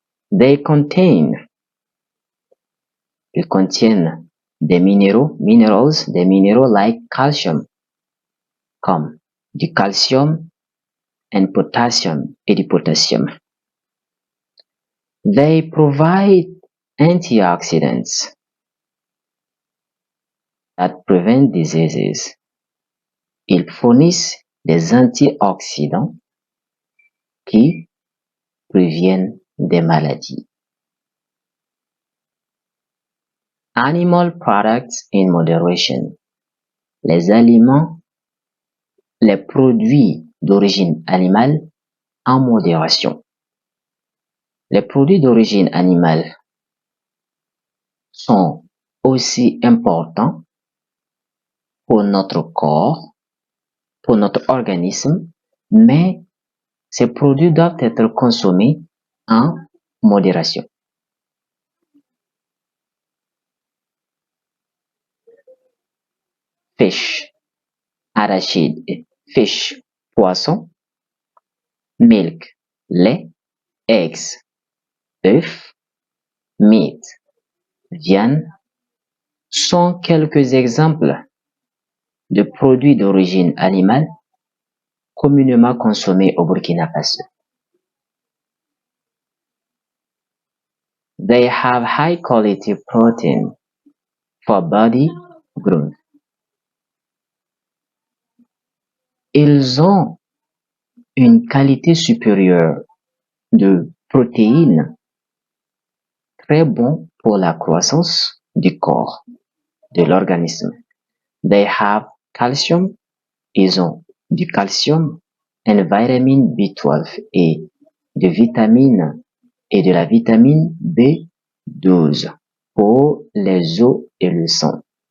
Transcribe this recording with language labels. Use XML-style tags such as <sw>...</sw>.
<en>They contain,</en> <fr>ils contiennent des minerals, des minéraux like calcium, comme du calcium and potassium et du potassium.</fr> <en>They provide antioxidants that prevent diseases.</en> <fr>Ils fournissent des antioxydants qui préviennent des maladies.</fr> <en>Animal products in moderation.</en> <fr>Les aliments, les produits d'origine animale en modération. Les produits d'origine animale sont aussi importants pour notre corps, pour notre organisme, mais ces produits doivent être consommés en modération. Fish, arachide, fish, poisson, milk, lait, eggs, œufs, meat, viande, sont quelques exemples de produits d'origine animale communément consommés au Burkina Faso.</fr> <en>They have high quality protein for body growth.</en> <fr>Ils ont une qualité supérieure de protéines très bon pour la croissance du corps, de l'organisme.</fr> <en>They have calcium,</en> <fr>ils ont du calcium, and vitamin B12 et de vitamine et de la vitamine B12 pour les os et le sang.</fr>